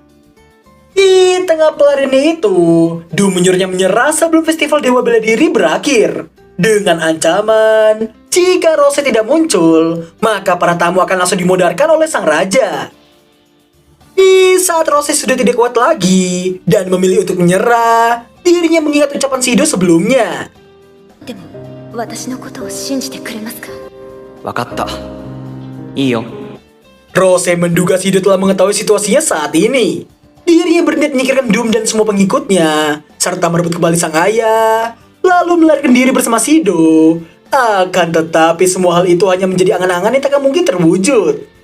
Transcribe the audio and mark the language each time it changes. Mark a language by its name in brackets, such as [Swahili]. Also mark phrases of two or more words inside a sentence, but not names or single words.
[Indonesian] Di tengah pelariannya itu, Doom menyuruhnya menyerah sebelum festival Dewa Bela Diri berakhir. Dengan ancaman, jika Rose tidak muncul, maka para tamu akan langsung dimodarkan oleh sang raja. Di saat Rose sudah tidak kuat lagi dan memilih untuk menyerah, dirinya mengingat ucapan Shido sebelumnya. [Japanese] でも、私のことを信じてくれますか？わかった。いいよ。 [Indonesian] Rose menduga Shido telah mengetahui situasinya saat ini. Dirinya berniat menyingkirkan Doom dan semua pengikutnya, serta merebut kembali sang ayah, lalu melarikan diri bersama Shido. Akan tetapi semua hal itu hanya menjadi angan-angan yang tak akan mungkin terwujud.